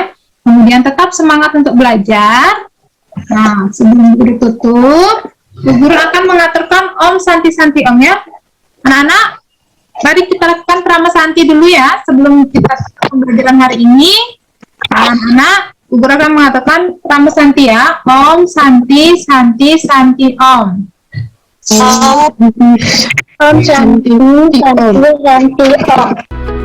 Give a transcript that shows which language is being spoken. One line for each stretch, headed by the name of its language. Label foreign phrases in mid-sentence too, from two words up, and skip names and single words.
Indonesian: Kemudian tetap semangat untuk belajar. Nah, sebelum Bu Guru tutup, Bu Guru akan mengaturkan
Sanskrit: Om Santi-Santi Om
Indonesian: ya. Anak-anak, mari kita lakukan Prama Santi dulu ya sebelum kita pembelajaran hari ini. Anak-anak, Bu Guru akan mengatakan Prama Santi ya.
Sanskrit: Om Santi, Santi, Santi Om. Om Santi, Santi Om.